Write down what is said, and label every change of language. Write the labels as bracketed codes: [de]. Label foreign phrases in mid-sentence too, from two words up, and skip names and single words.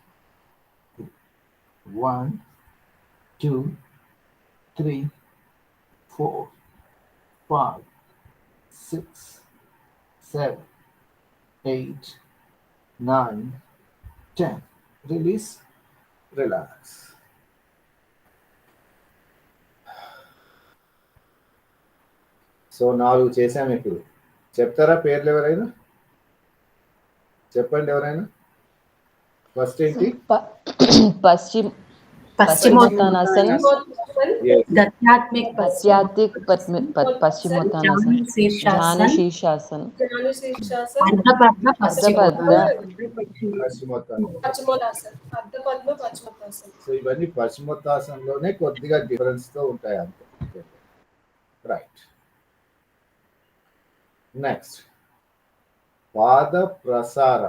[en] 1 2 3 4 5 6 7 8 9 10. Release, relax. [te] సో 4 చేసాము. ఇప్పుడు చెప్తారా పేర్లు ఎవరైనా? చెప్పండి ఎవరైనా. ఫస్ట్ ఏంటి? [sa] पश्चिमोत्तानासन, गत्यात्मिक पश्चात्मिक पश्चिमोत्तानासन, ध्यान शीर्षासन, अर्धपद्म [te] పశ్చిమోత్తానం. సో ఇవన్నీ పశ్చిమోత్తాసనంలోనే కొద్దిగా డిఫరెన్స్ తో ఉంటాయి అంతే. [en] Right. Next [te] పాద ప్రసార.